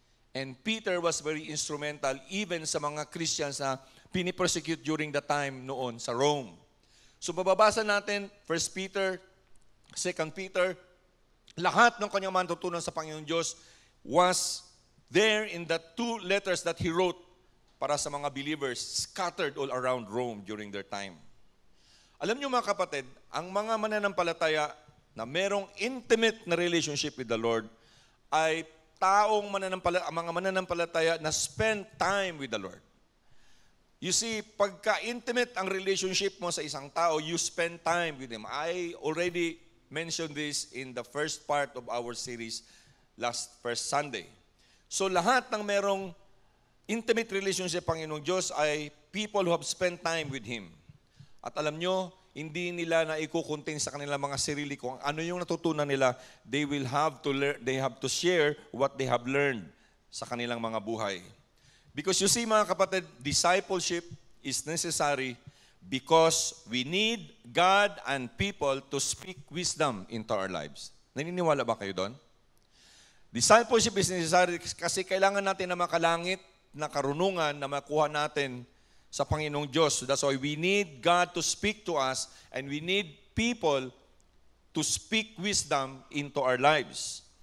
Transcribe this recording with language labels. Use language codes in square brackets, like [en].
[en] And Peter was very instrumental even sa mga Christians [tl] na pinipersecute [en] during the time noon sa Rome. [tl] So, mababasa natin 1 Peter, 2 Peter, lahat ng kanyang matutunan sa Panginoong Diyos [en] was there in the 2 letters that he wrote [tl] para sa mga believers [en] scattered all around Rome during their time. [tl] Alam niyo mga kapatid, ang mga mananampalataya na merong intimate na relationship with the Lord ay mga mananampalataya na [en] spend time with the Lord. You see, [tl] pagka-intimate ang relationship mo sa isang tao, [en] you spend time with him. I already mentioned this in the first part of our series first Sunday. [tl] So lahat ng merong intimate relationship sa Panginoong Diyos ay [en] people who have spent time with Him. [tl] At alam nyo, hindi nila na ikukunting sa kanilang mga sarili kung ano yung natutunan nila. [en] They have to share what they have learned [tl] sa kanilang mga buhay. [en] Because you see mga kapatid, discipleship is necessary because we need God and people to speak wisdom into our lives. [tl] Naniniwala ba kayo doon? [en] Discipleship is necessary [tl] kasi kailangan natin na makalangit na karunungan na makuha natin sa Panginoong Diyos. [en] So that's why we need God to speak to us and we need people to speak wisdom into our lives.